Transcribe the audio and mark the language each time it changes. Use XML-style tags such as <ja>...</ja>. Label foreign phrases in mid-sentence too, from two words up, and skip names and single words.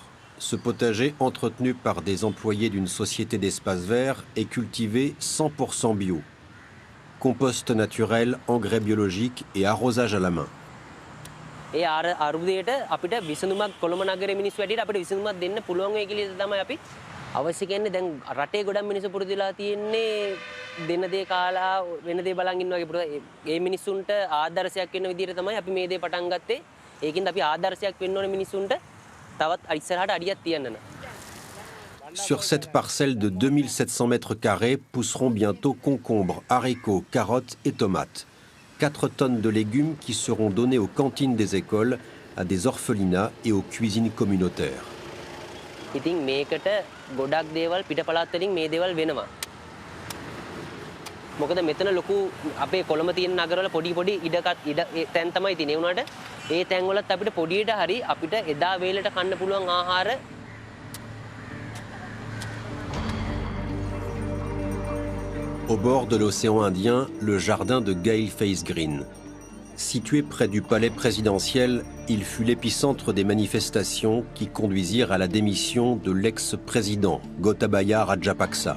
<fr>Ce potager, entretenu par des employés d'une société d'espace vert, est cultivé 100% bio. Compost naturel, engrais biologiques et arrosage à la main.</fr> <si>ඒ අරුදයට අපිට විසඳුමක් කොළඹ නගරයේ මිනිස්සු වැඩිට අපිට විසඳුමක් දෙන්න පුළුවන් වෙයි කියලා තමයි අපි අවශ්‍ය කියන්නේ. දැන් රටේ ගොඩක් මිනිස්සු පුරුදුලා තියෙන්නේ දෙන දේ කාලා වෙන දේ බලන් ඉන්න වගේ පුරුදු. ඒ මිනිස්සුන්ට ආදර්ශයක් වෙන්න විදිහට තමයි අපි මේ දේ පටන් ගත්තේ. ඒකින්ද අපි ආදර්ශයක් වෙන්න ඕනේ මිනිස්සුන්ට තවත් ඉස්සරහට අඩියක් තියන්න.</si> <fr>Sur cette parcelle de 2700 mètres carrés pousseront bientôt concombres, haricots, carottes et tomates. 4 tonnes de légumes qui seront donnés aux cantines des écoles, à des orphelinats et aux cuisines communautaires.</fr> <si>ඉතින් මේකට ගොඩක් දේවල් පිටපළාත් වලින් මේ දේවල් වෙනවා. මොකද මෙතන ලොකු අපේ කොළඹ තියෙන නගරවල පොඩි පොඩි ඉඩ තැන් තමයි තියෙන්නේ. ඒ වුණාට ඒ තැන් වලත් අපිට පොඩියට හරි අපිට එදා වේලට කන්න පුළුවන් ආහාර.</si> <fr>Au bord de l'océan Indien, le jardin de Gail Face Green. Situé près du palais présidentiel, il fut l'épicentre des manifestations qui conduisirent à la démission de l'ex-président Gotabaya Rajapaksa.</fr>